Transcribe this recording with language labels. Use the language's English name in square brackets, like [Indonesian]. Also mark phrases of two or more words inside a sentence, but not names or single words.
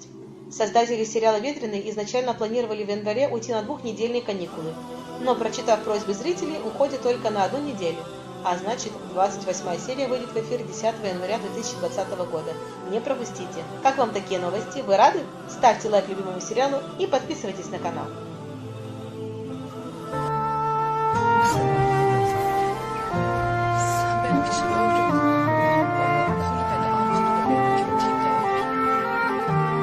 [Russian] Создатели сериала «Ветреный» изначально планировали в январе уйти на 2-недельные каникулы, но, прочитав просьбы зрителей, уходят только на 1 неделю. А значит, 28 серия выйдет в эфир 10 января 2020 года. Не пропустите. Как вам такие новости? Вы рады? Ставьте лайк любимому сериалу и подписывайтесь на канал. [Turkish] Sen benim için öldün. Koru beni, al beni, kötüyüm ya.